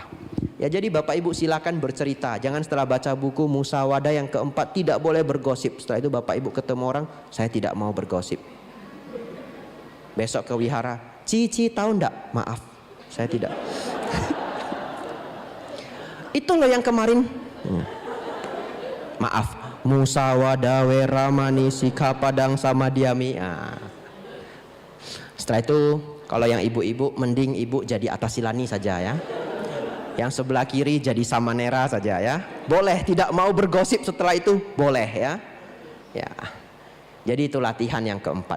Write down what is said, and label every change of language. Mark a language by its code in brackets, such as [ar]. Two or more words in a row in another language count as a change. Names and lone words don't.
[id] Ya jadi Bapak Ibu silakan bercerita. Jangan setelah baca buku musawadah yang keempat tidak boleh bergosip. Setelah itu Bapak Ibu ketemu orang, saya tidak mau bergosip. Besok ke wihara, Cici tahu enggak? Maaf, saya tidak. Itu loh yang kemarin. Maaf, [pi] musawadah weramani sikha padang sama diami. [id] Setelah itu kalau yang ibu-ibu mending ibu jadi atasilani saja ya. Yang sebelah kiri jadi samanera saja ya. Boleh tidak mau bergosip setelah itu boleh ya. Ya. Jadi itu latihan yang keempat.